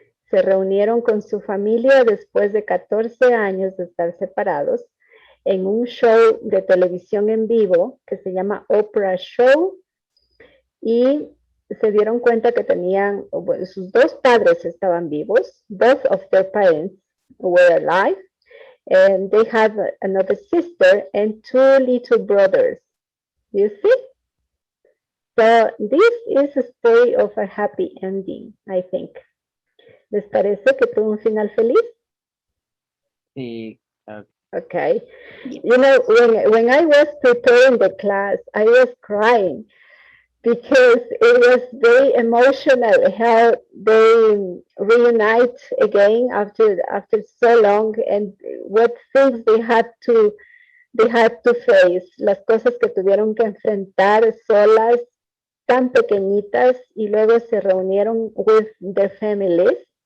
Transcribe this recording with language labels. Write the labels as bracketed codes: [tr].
[es] Se reunieron con su familia después de 14 años de estar separados en un show de televisión en vivo que se llama Oprah Show y se dieron cuenta que tenían, bueno, sus dos padres estaban vivos, [en] both of their parents were alive, and they had another sister and two little brothers. You see? So this is a story of a happy ending, I think. [es] ¿Les parece que tuvo un final feliz? Sí. [en] Okay. You know, when I was preparing the class, I was crying because it was very emotional how they reunite again after so long, and what things they had to face, [es] las cosas que tuvieron que enfrentar solas, tan pequeñitas, [en] y luego se reunieron with their families.